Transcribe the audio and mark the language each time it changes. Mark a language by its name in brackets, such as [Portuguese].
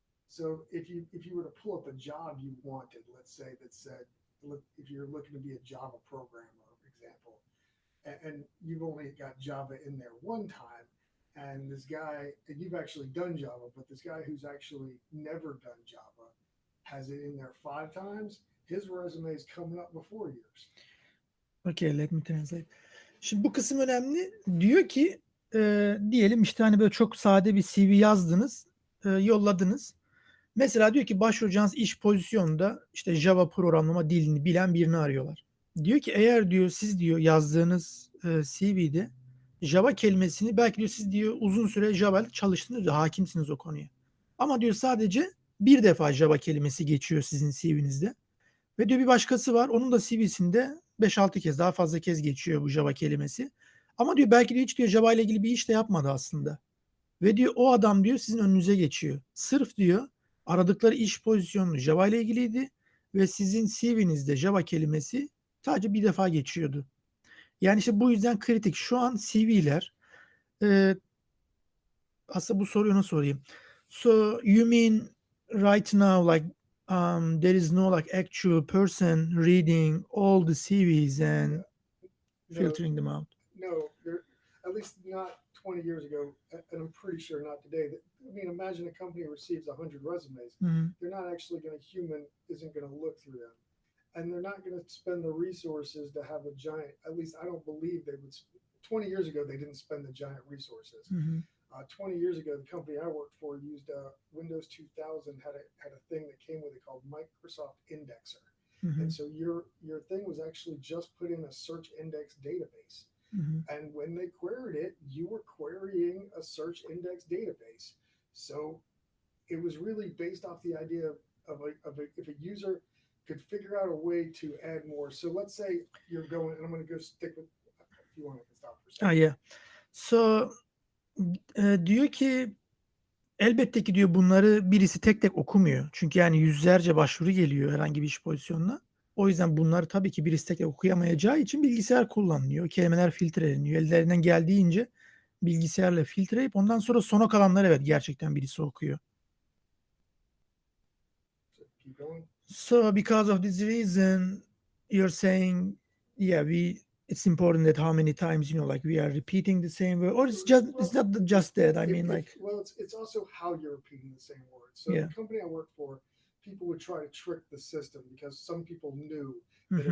[English] So if you were to pull up a job you wanted, let's say that said, look, if you're looking to be a Java programmer, for example, and you've only got Java in there one time, and this guy, and you've actually done Java, but this guy who's actually never done Java has it in there 5 times, his resume is coming up before yours. Okay, let me translate. [Turkish] Şimdi bu kısım önemli. Diyor ki diyelim işte hani böyle çok sade bir CV yazdınız, yolladınız. Mesela diyor ki başvuracağınız iş pozisyonunda işte Java programlama dilini bilen birini arıyorlar. Diyor ki eğer diyor siz diyor yazdığınız CV'de Java kelimesini belki diyor siz diyor uzun süre Java ile çalıştınız diyor, hakimsiniz o konuya. Ama diyor sadece bir defa Java kelimesi geçiyor sizin CV'nizde. Ve diyor bir başkası var. Onun da CV'sinde 5-6 kez daha fazla kez geçiyor bu Java kelimesi. Ama diyor belki diyor hiç diyor Java ile ilgili bir iş de yapmadı aslında. Ve diyor o adam diyor sizin önünüze geçiyor. Sırf diyor aradıkları iş pozisyonu Java ile ilgiliydi ve sizin CV'nizde Java kelimesi sadece bir defa geçiyordu. Yani işte bu yüzden kritik. Şu an CV'ler aslında bu soruyu nasıl sorayım? [English] So you mean right now like there is no like actual person reading all the CVs and Yeah, no, filtering them out. no, there, at least not 20 years ago, and I'm pretty sure not today. I mean, imagine a company receives 100 resumes. Mhm. They're not actually going to, human isn't going to look through them. And they're not going to spend the resources to have a giant, at least I don't believe they would. 20 years ago, they didn't spend the giant resources. Mhm. 20 years ago, the company I worked for used Windows 2000 had a thing that came with it called Microsoft Indexer, and Mhm. so your thing was actually just put in a search index database. Mhm. And when they queried it, you were querying a search index database. So it was really based off the idea of if a user could figure out a way to add more. So let's say you're going, and I'm going to go stick with, if you want, I can stop for a Ah second. yeah. [Turkish] So diyor ki elbette ki diyor bunları birisi tek tek okumuyor. Çünkü yani yüzlerce başvuru geliyor herhangi bir iş pozisyonuna. O yüzden bunları tabii ki birisi tek tek okuyamayacağı için bilgisayar kullanılıyor. Kelimeler filtreleniyor. Ellerinden geldiğince bilgisayarla filtreleyip ondan sonra sona kalanları evet gerçekten birisi okuyor. [English] So keep going. So because of this reason you're saying yeah it's important that how many times like we are repeating the same word or it's Well, not just that I mean if like well, it's also how you're repeating the same words. So the yeah. company I worked for, people would try to trick the system because some people knew that it